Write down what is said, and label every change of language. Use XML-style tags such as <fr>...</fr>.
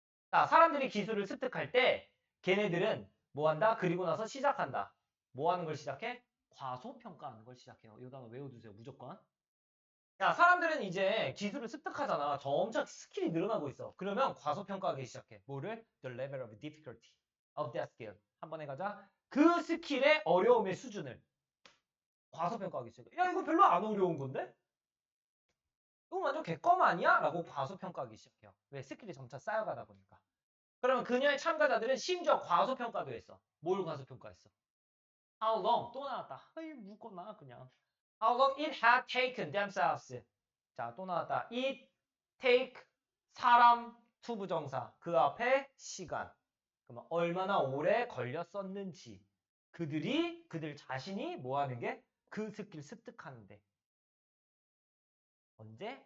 <ko>자, 사람들이 기술을 습득할 때 걔네들은 뭐 한다? 그리고 나서 시작한다. 뭐 하는 걸 시작해? 과소평가하는 걸 시작해요. 이 단어 외워두세요. 무조건. 야, 사람들은 이제 기술을 습득하잖아. 점차 스킬이 늘어나고 있어. 그러면 과소평가하기 시작해. 뭐를?</ko> <en>The level of difficulty of that skill.</en> <ko>한 번에 가자. 그 스킬의 어려움의 수준을 과소평가하기 시작해. 야, 이거 별로 안 어려운 건데? 이거 완전 개껌 아니야? 라고 과소평가하기 시작해요. 왜? 스킬이 점차 쌓여가다 보니까. 그러면 그녀의 참가자들은 심지어 과소평가도 했어. 뭘 과소평가했어?</ko> <en>How long?</en> <ko>또 나왔다. 아이, 묶었나 그냥.</ko> <en>How long it had taken themselves.</en> <ko>자, 또 나왔다.</ko> <en>It take</en> <ko>사람 투부정사. 그 앞에 시간. 그러면 얼마나 오래 걸렸었는지. 그들 자신이 뭐 하는 게? 그 스킬 습득하는데. 언제?</ko>